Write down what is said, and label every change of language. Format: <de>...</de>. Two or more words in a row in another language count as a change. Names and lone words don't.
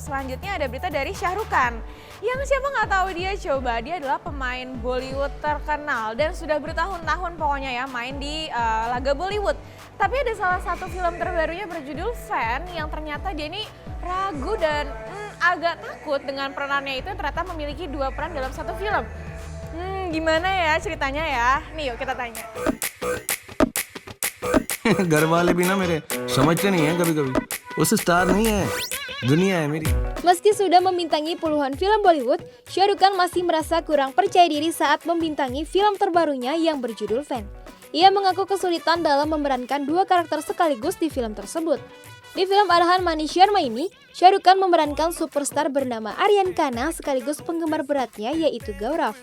<id>Selanjutnya ada berita dari Shah Rukh Khan. Yang siapa nggak tahu dia, coba dia adalah pemain Bollywood terkenal dan sudah bertahun-tahun pokoknya ya main di laga Bollywood. Tapi ada salah satu film terbarunya berjudul Fan yang ternyata dia ini ragu dan agak takut dengan peranannya itu, ternyata memiliki 2 peran dalam satu film. Gimana ya ceritanya ya? Nih yuk kita tanya.</id> <hi>घर वाले भी ना मेरे समझते नहीं हैं कभी-कभी उस स्टार नहीं है दुनिया है मेरी.</hi> <id>Meski sudah membintangi puluhan film Bollywood, Shah Rukh Khan masih merasa kurang percaya diri saat membintangi film terbarunya yang berjudul Fan. Ia mengaku kesulitan dalam memerankan 2 karakter sekaligus di film tersebut. Di film arahan Manish Sharma ini, Shah Rukh Khan memerankan superstar bernama Aryan Khanna sekaligus penggemar beratnya yaitu Gaurav.</id>